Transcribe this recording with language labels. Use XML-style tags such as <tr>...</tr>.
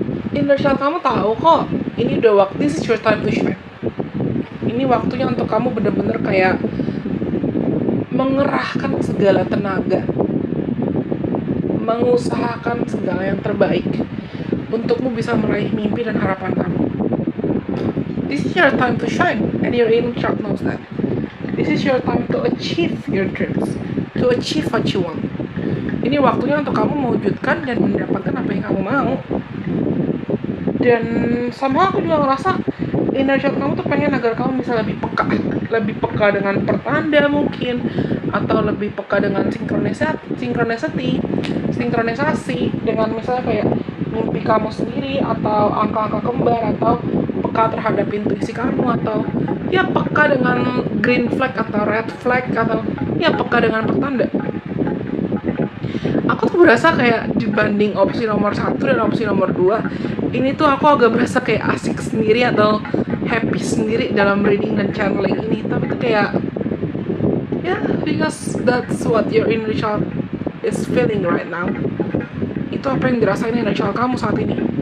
<id>Inner child kamu tahu kok, ini udah waktu,</id> <en>this is your time to shine.</en> <id>Ini waktunya untuk kamu bener-bener kayak mengerahkan segala tenaga, mengusahakan segala yang terbaik untukmu bisa meraih mimpi dan harapan kamu.</id> <en>This is your time to shine, and your inner child knows that. This is your time to achieve your dreams, to achieve what you want.</en> <id>Ini waktunya untuk kamu mewujudkan dan mendapatkan apa yang kamu mau. Dan sama aku juga ngerasa inner child kamu tuh pengen agar kamu bisa lebih peka dengan pertanda mungkin, atau lebih peka dengan sinkronisasi dengan misalnya kayak mimpi kamu sendiri, atau angka-angka kembar, atau peka terhadap intuisi kamu, atau ya peka dengan green flag atau red flag, atau ya peka dengan pertanda. Aku tuh berasa kayak dibanding opsi nomor 1 dan opsi nomor 2, ini tuh aku agak berasa kayak asik sendiri atau happy sendiri dalam reading dan channeling ini. Tapi tuh kayak</id> <en>because that's what your inner child is feeling right now.</en> <id>Itu apa yang dirasain inner child kamu saat ini.</id>